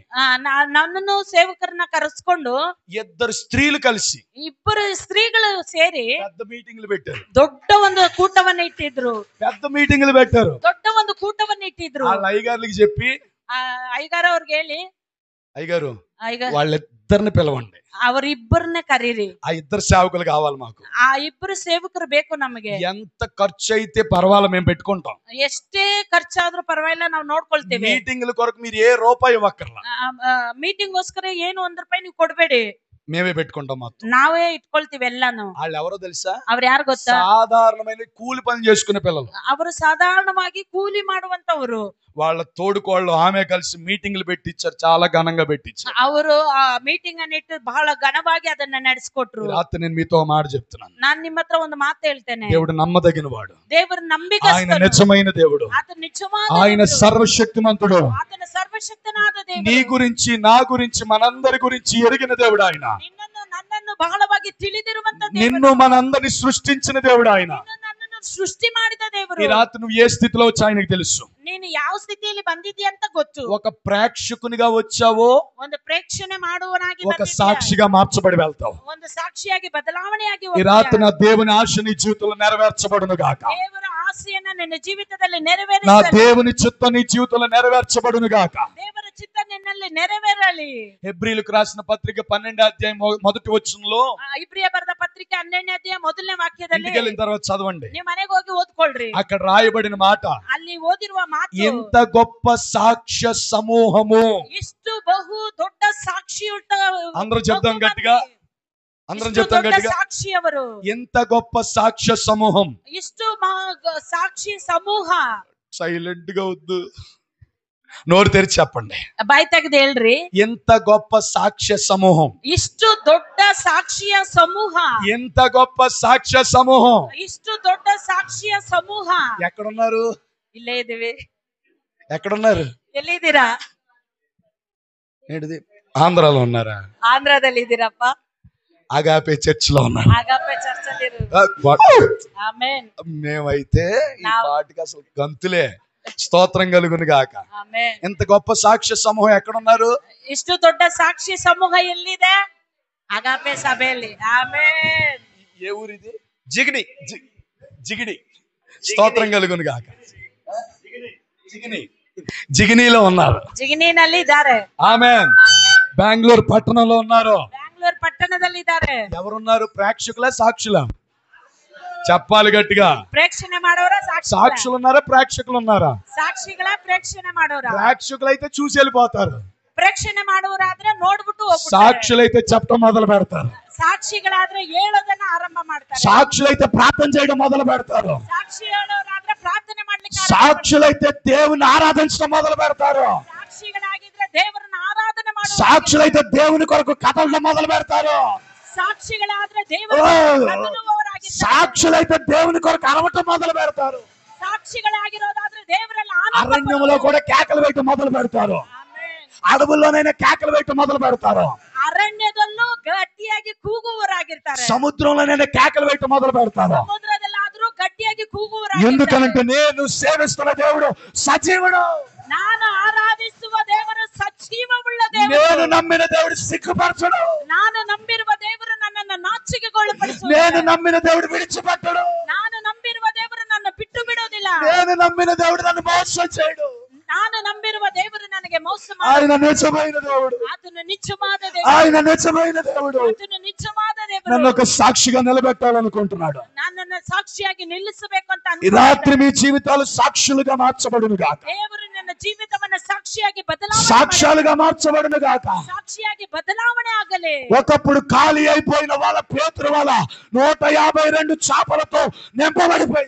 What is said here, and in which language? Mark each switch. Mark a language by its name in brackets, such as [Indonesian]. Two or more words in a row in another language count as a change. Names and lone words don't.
[Kannada] ನನ್ನನ್ನು ಸೇವಕರನ್ನ ಕರೆಸ್ಕೊಂಡು [Telugu] 2 స్త్రీలు కలిసి [Kannada] ಇಬ್ಬರು ಸ್ತ್ರೀಗಳು ಸೇರಿ [Telugu] పెద్ద మీటింగ్లు పెట్టారు. [Kannada] ದೊಡ್ಡ ಒಂದು ಕೂಟವನ್ನ ಇಟ್ಟಿದ್ರು. [Telugu] పెద్ద మీటింగ్లు పెట్టారు. [Kannada] ದೊಡ್ಡ ಒಂದು ಕೂಟವನ್ನ ಇಟ್ಟಿದ್ರು. [Telugu] వాళ్ళ అయ్యగారులకి చెప్పి, [Kannada] ಅಯ್ಯಗಾರ ಅವ್ರಿಗೆ ಹೇಳಿ, [Telugu] అయ్యగారు వాళ్ళిద్దరిని పిలవండి, [Kannada] ಅವರಿಬ್ಬರನ್ನೇ ಕರೀರಿ, [Telugu] ఆ 2 సేవకులు కావాలి మాకు. [Kannada] ಆ ಇಬ್ಬರು ಸೇವಕರು ಬೇಕು ನಮಗೆ. [Telugu] ఎంత ఖర్చు అయితే పర్వాలేదు, మేము పెట్టుకుంటాం. [Kannada] ಎಷ್ಟೇ ಖರ್ಚಾದ್ರೂ ಪರವಾಗಿಲ್ಲ, ನಾವು ನೋಡ್ಕೊಳ್ತೇವೆ. [Telugu] మీటింగ్ల కొరకు మీరు ఏ రూపాయి ఇవ్వక్కర్లా. [Kannada] ಮೀಟಿಂಗ್ ಗೋಸ್ಕರ ಏನು ₹1 ನೀವು ಕೊಡ್ಬೇಡಿ. [Telugu] మేమే పెట్టుకుంటాం మొత్తం. [Kannada] ನಾವೇ ಇಟ್ಕೊಳ್ತೀವಿ ಎಲ್ಲಾನು. [Telugu] వాళ్ళు ఎవరో తెలుసా? [Kannada] ಅವ್ರು ಯಾರು ಗೊತ್ತಾ? [Telugu] సాధారణమైన కూలి పని చేసుకునే పిల్లలు. [Kannada] ಅವರು ಸಾಧಾರಣವಾಗಿ ಕೂಲಿ ಮಾಡುವಂತವರು. [Telugu] వాళ్ళ తోడుకోళ్ళు ఆమె కలిసి మీటింగ్లు పెట్టించారు, చాలా ఘనంగా పెట్టించారు. [Kannada] ಅವರು ಆ ಮೀಟಿಂಗ್ ಅನ್ನ ಇಟ್ಟು ಬಹಳ ಘನವಾಗಿ ಅದನ್ನ ನಡೆಸಿಕೊಟ್ರು. [Telugu] రాత్రి నేను మీతో మాట చెప్తున్నాను. [Kannada] ನಾನು ನಿಮ್ಮ ಹತ್ರ ಒಂದು ಮಾತು ಹೇಳ್ತೇನೆ. [Telugu] దేవుడు నమ్మదగిన వాడు, [Kannada] ದೇವರು ನಂಬಿಕಸ್ಥನು, [Telugu] ఆయన నిజమైన దేవుడు, [Kannada] ಆತನು ನಿಜವಾದ [Telugu] ఆయన [Kannada] ದೇವರು, [Telugu] సర్వశక్తిమంతుడు. [Kannada] ಆತನ ಸರ್ವಶಕ್ತನಾದ ದೇವರು. [Telugu] నీ గురించి నా గురించి మనందరి గురించి ఎరిగిన దేవుడు ఆయన. [Kannada] ನಿನ್ನನ್ನು ನನ್ನನ್ನು ಬಹಳವಾಗಿ ತಿಳಿದಿರುವಂತ ದೇವರು. [Telugu] నిన్ను మనందరిని సృష్టించిన దేవుడు ఆయన. [Kannada] ನನ್ನನ್ನು ಸೃಷ್ಟಿ ಮಾಡಿದ ದೇವರು. [Telugu] ఈ రాత్రి నువ్వు ఏ స్థితిలో వచ్చి ఆయనకు తెలుసు. [Kannada] ನೀನು ಯಾವ ಸ್ಥಿತಿಯಲ್ಲಿ ಬಂದಿದ್ದೀಯ ಅಂತ ಗೊತ್ತು. [Telugu] ఒక ప్రేక్షకునిగా వచ్చావో, [Kannada] ಒಂದು ಪ್ರೇಕ್ಷಣೆ ಮಾಡುವನಾಗಿ [Telugu] ఒక సాక్షిగా మార్చబడి వెళ్తావు. [Kannada] ಒಂದು ಸಾಕ್ಷಿಯಾಗಿ ಬದಲಾವಣೆಯಾಗಿ [Telugu] ఈ రాత్రి నా దేవుని ఆశ నీ జీవితంలో నెరవేర్చబడును గాక. [Kannada] ದೇವರ ಆಸೆಯನ್ನ ನಿನ್ನ ಜೀವಿತದಲ್ಲಿ [Telugu] నా [Kannada] ನೆರವೇರಿಸಲಿ. [Telugu] దేవుని చిత్తం నీ జీవితంలో నెరవేర్చబడును గాక. [Kannada] ದೇವರ ಚಿತ್ತ ನಿನ್ನಲ್ಲಿ ನೆರವೇರಲಿ. [Telugu] హెబ్రీయులకు రాసిన పత్రిక 12వ అధ్యాయం మొదటి వచనంలో, [Kannada] ಇಬ್ರಿಯ ಬರೆದ ಪತ್ರಿಕೆ 12ನೇ ಅಧ್ಯಾಯ ಮೊದಲನೇ ವಾಕ್ಯದಲ್ಲಿ [Telugu] ఇంటికి వెళ్ళిన తర్వాత చదవండి, [Kannada] ನೀವು ಮನೆಗೆ ಹೋಗಿ ಓದ್ಕೊಳ್ರಿ. [Telugu] అక్కడ రాయబడిన మాట, [Kannada] ಅಲ್ಲಿ ಓದಿರುವ ಮಾತು, [Telugu] ఇంత గొప్ప సాక్ష్య సమూహము. [Kannada] ಇಷ್ಟು ಬಹು ದೊಡ್ಡ ಸಾಕ್ಷಿಯುಳ್ಳ [Telugu] అందరూ చెప్దాం గట్టిగా, అందరం చెప్తాం గట్టిగా, [Kannada] ಸಾಕ್ಷಿಯವರು, [Telugu] ఎంత గొప్ప సాక్ష్య సమూహం. [Kannada] ಇಷ್ಟು ಸಾಕ್ಷಿ ಸಮೂಹ. [Telugu] సైలెంట్ గా వద్దు, నోరు తెరిచి చెప్పండి. [Kannada] ಬಾಯಿ ತೆಗೆದು ಹೇಳ್ರಿ, [Telugu] ఎంత గొప్ప సాక్ష్య సమూహం. [Kannada] ಇಷ್ಟು ದೊಡ್ಡ ಸಾಕ್ಷಿಯ ಸಮೂಹ. [Telugu] ఎంత గొప్ప సాక్ష్య సమూహం. [Kannada] ಇಷ್ಟು ದೊಡ್ಡ ಸಾಕ್ಷಿಯ ಸಮೂಹ. [Telugu] ఎక్కడున్నారు? [Kannada] ಇಲ್ಲೇ ಇದೀವಿ. [Telugu] ఎక్కడున్నారు? [Kannada] ಎಲ್ಲಿದ್ದೀರಾ? [Telugu] ఏంటిది? ఆంధ్రాలో ఉన్నారా? [Kannada] ಆಂಧ್ರದಲ್ಲಿ ಇದ್ದೀರಪ್ಪ. [Telugu] అగాపే చర్చ్ లో ఉన్నారు. [Kannada] ಅಗಾಪೆ ಚರ್ಚಲ್ಲಿ ಆಮೆನ್. [Telugu] మేమైతే ఈ పాటికి అసలు గంతులే. స్తోత్రం కలుగును గాక. [Kannada] ಆಮೆನ್. [Telugu] ఎంత గొప్ప సాక్ష్య సమూహం ఎక్కడున్నారు? [Kannada] ಇಷ್ಟು ದೊಡ್ಡ ಸಾಕ್ಷಿ ಸಮೂಹ ಎಲ್ಲಿದೆ? ಅಗಾಪೆ ಸಭೆಯಲ್ಲಿ. ಆಮೆನ್. [Telugu] ఏ ఊరిది? జిగిడి. జిగిడి. స్తోత్రం కలుగును గాక. జిగినీలో ఉన్నారు. [Kannada] ಜಿಗಣಿನಲ್ಲಿ ಇದ್ದಾರೆ. [Telugu] ఆమెన్. బెంగళూరు పట్టణంలో ఉన్నారు. [Kannada] ಬ್ಯಾಂಗ್ಳೂರ್ ಪಟ್ಟಣದಲ್ಲಿ ಇದ್ದಾರೆ. [Telugu] ఎవరున్నారు? ప్రేక్షకుల సాక్షుల? చెప్పాలి గట్టిగా. [Kannada] ಪ್ರೇಕ್ಷಣೆ ಮಾಡೋರ [Telugu] సాక్షులు ఉన్నారా? ప్రేక్షకులు ఉన్నారా? [Kannada] ಸಾಕ್ಷಿಗಳ ಪ್ರೇಕ್ಷಣೆ ಮಾಡೋರ. [Telugu] ప్రేక్షకులు అయితే చూసి వెళ్ళిపోతారు. [Kannada] ಪ್ರೇಕ್ಷಣೆ ಮಾಡುವರಾದ್ರೆ ನೋಡ್ಬಿಟ್ಟು ಹೋಗ್ಬಿಡ್ತಾರೆ. [Telugu] సాక్షులైతే చెప్పడం మొదలు పెడతారు. [Kannada] ಸಾಕ್ಷಿಗಳಾದ್ರೆ ಹೇಳೋದನ್ನ ಆರಂಭ ಮಾಡ್ತಾರೆ. [Telugu] సాక్షులైతే ప్రార్థన చేయడం మొదలు పెడతారు. [Kannada] ಸಾಕ್ಷಿ ಹೇಳೋರಾದ್ರೆ ಪ್ರಾರ್ಥನೆ ಮಾಡ್ಲಿಕ್ಕೆ [Telugu] సాక్షులైతే దేవుని ఆరాధించడం మొదలు పెడతారు. [Kannada] ಸಾಕ್ಷಿಗಳಾಗಿದ್ರೆ ದೇವರನ್ನ ಆರಾಧನೆ ಮಾಡುವ. [Telugu] సాక్షులైతే దేవుని కొరకు కథలు మొదలు పెడతారు. [Kannada] ಸಾಕ್ಷಿಗಳಾದ್ರೆ ದೇವರನ್ನು [Telugu] సాక్షులైతే దేవుని కొరకు అరవటం మొదలు పెడతారు. [Kannada] ಸಾಕ್ಷಿಗಳಾಗಿರೋದಾದ್ರೆ ದೇವರಲ್ಲಿ [Telugu] అరణ్యంలో కూడా కేకలు వేయటం మొదలు పెడతారు. అడవుల్లోనైనా కేకలు వేయటం మొదలు పెడతారు. [Kannada] ಅರಣ್ಯದಲ್ಲೂ ಗಟ್ಟಿಯಾಗಿ ಕೂಗುವವರಾಗಿರ್ತಾರೆ. [Telugu] సముద్రంలోనైనా కేకలు వేయటం మొదలు పెడతారు. [Kannada] ಸಮುದ್ರದಲ್ಲಾದ್ರೂ ಗಟ್ಟಿಯಾಗಿ ಕೂಗುವವರಾಗಿರ್ತಾರೆ. [Telugu] ఎందుకనంటే నేను సేవిస్తున్న దేవుడు సజీవుడు. [Kannada] ನಾನು ಆರಾಧಿಸುವ ದೇವರು ಸಜೀವವುಳ್ಳ ದೇವರು. [Telugu] నేను నమ్మిన దేవుడు సిగ్గుపరచడు. [Kannada] ನಾನು ನಂಬಿರುವ ದೇವರು ನನ್ನನ್ನು ನಾಚಿಕೆಗೊಳಪಡಿಸುವ. [Telugu] నేను నమ్మిన దేవుడు విడిచిపెట్టడు. [Kannada] ನಾನು ನಂಬಿರುವ ದೇವರು ನನ್ನ ಬಿಟ್ಟು ಬಿಡೋದಿಲ್ಲ. [Telugu] నేను నమ్మిన దేవుడు నన్ను మోసం చేయడు. [Kannada] ನಾನು ನಂಬಿರುವ ದೇವರು ನನಗೆ ಮೋಸ [Telugu] ఆయన నిజమైన దేవుడు. [Kannada] ಆತನು ನಿಜವಾದ ದೇವರು. [Telugu] ఆయన నిజమైన దేవుడు. [Kannada] ಆತನು ನಿಜವಾದ ದೇವರು. [Telugu] నన్ను ఒక సాక్షిగా నిలబెట్టాలనుకుంటున్నాడు. [Kannada] ನನ್ನನ್ನು ಸಾಕ್ಷಿಯಾಗಿ ನಿಲ್ಲಿಸಬೇಕು ಅಂತ [Telugu] ఈ రాత్రి మీ జీవితాలు సాక్షులుగా మార్చబడును గాక. [Kannada] ದೇವರು ನನ್ನ ಜೀವಿತವನ್ನ ಸಾಕ್ಷಿಯಾಗಿ ಬದಲಾವಣೆ [Telugu] సాక్ష్యాలుగా మార్చబడును గాక. [Kannada] ಸಾಕ್ಷಿಯಾಗಿ ಬದಲಾವಣೆ ಆಗಲಿ. [Telugu] ఒకప్పుడు ఖాళీ అయిపోయిన వాళ్ళ పేతురు వాళ్ళ 152 చేపలతో నింపబడిపోయింది.